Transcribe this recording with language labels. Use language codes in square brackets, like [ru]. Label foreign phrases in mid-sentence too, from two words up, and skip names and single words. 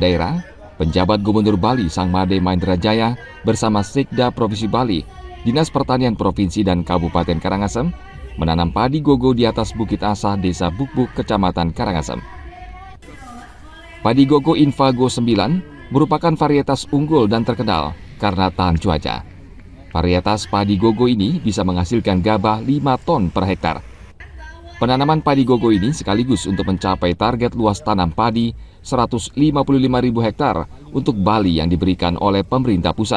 [id] daerah, penjabat Gubernur Bali Sang Made Mahendra Jaya bersama Sekda Provinsi Bali, Dinas Pertanian Provinsi dan Kabupaten Karangasem menanam padi gogo di atas Bukit Asah, Desa Bukbuk, Kecamatan Karangasem. Padi gogo Invago 9 merupakan varietas unggul dan terkenal karena tahan cuaca. Varietas padi gogo ini bisa menghasilkan gabah 5 ton per hektar. Penanaman padi gogo ini sekaligus untuk mencapai target luas tanam padi 155.000 hektar untuk Bali yang diberikan oleh pemerintah pusat.